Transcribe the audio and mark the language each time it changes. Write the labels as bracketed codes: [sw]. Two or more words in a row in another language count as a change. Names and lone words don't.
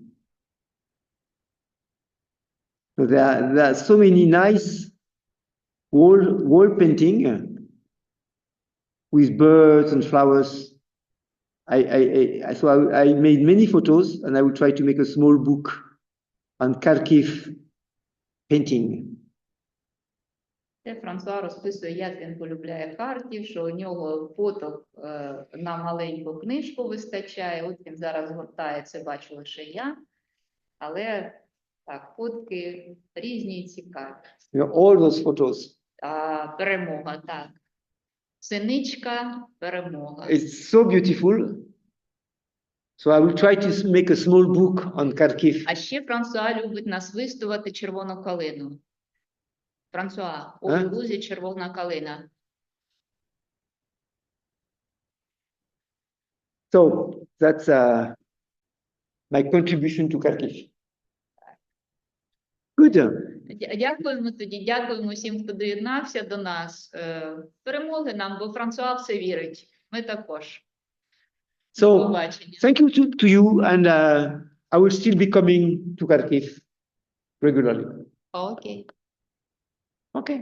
[en] So there are so many nice wall painting with birds and flowers. So I made many photos, and I will try to make a small book on Kharkiv painting. [uk] Це Франсуа розписує, як він полюбляє Харків, що у нього фото на маленьку книжку вистачає. От він зараз гортає, це бачу лише я. Але так, фотки різні і цікаві. [en] All those photos. [uk] Перемога, так. Синичка, перемога. [en] It's so beautiful. So I will try to make a small book on Kharkiv. [uk] А ще Франсуа любить насвистувати червону калину. Франсуа, у лузі червона калина. [en] So that's my contribution to Kharkiv. Good. [uk] Дякуємо тоді, дякуємо всім, хто доєднався до нас. Перемоги нам, бо Франсуа все вірить. Ми також. [en] So thank you to you, and I will still be coming to Kharkiv regularly. [uk] Окей. [en] Okay.